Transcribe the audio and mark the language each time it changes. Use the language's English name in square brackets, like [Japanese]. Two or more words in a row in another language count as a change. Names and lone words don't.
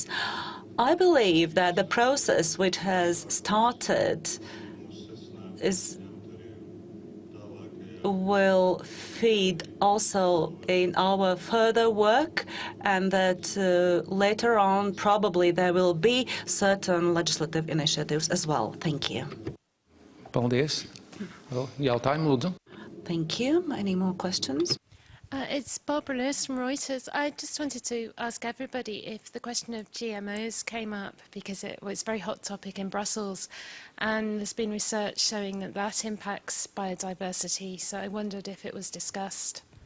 [English] I believe that the process which has started will feed also in our further work, and that later on probably there will be certain legislative initiatives as well. Thank you. [Latvian] Paldies. Jautājumu, lūdzu. [English] Thank you. Any more questions? It's Barbara Lewis from Reuters. I just wanted to ask everybody if the question of GMOs came up, because it was a very hot topic in Brussels, and there's been research showing that that impacts biodiversity, so I wondered if it was discussed.